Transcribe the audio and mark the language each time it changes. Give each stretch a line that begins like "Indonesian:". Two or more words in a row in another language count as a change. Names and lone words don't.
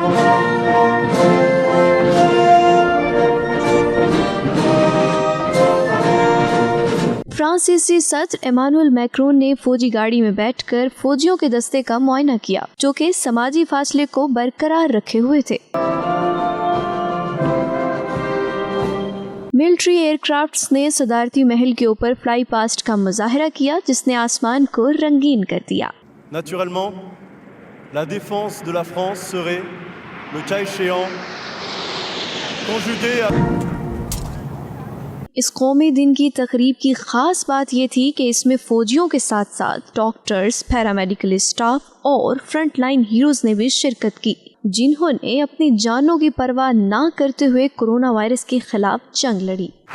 Urdu: فرانسیسی صدر ایمانوئل میکرون نے فوجی گاڑی میں بیٹھ کر فوجیوں کے دستے کا معائنہ کیا جو کہ سماجی فاصلے کو برقرار رکھے ہوئے تھے.
English: military aircrafts
Urdu: نے صدارتی محل کے اوپر
English: fly past
Urdu: کا مظاہرہ کیا جس نے آسمان کو رنگین کر دیا.
French: Naturellement, la défense de la France serait, le cas échéant, conjuguée à
Urdu: اس قومی دن کی تقریب کی خاص بات یہ تھی کہ اس میں فوجیوں کے ساتھ ساتھ ڈاکٹرز،
English: paramedical staff
Urdu: اور
English: front line heroes
Urdu: نے بھی شرکت کی، جنہوں نے اپنی جانوں کی پرواہ نہ کرتے ہوئے کورونا وائرس کے خلاف جنگ لڑی.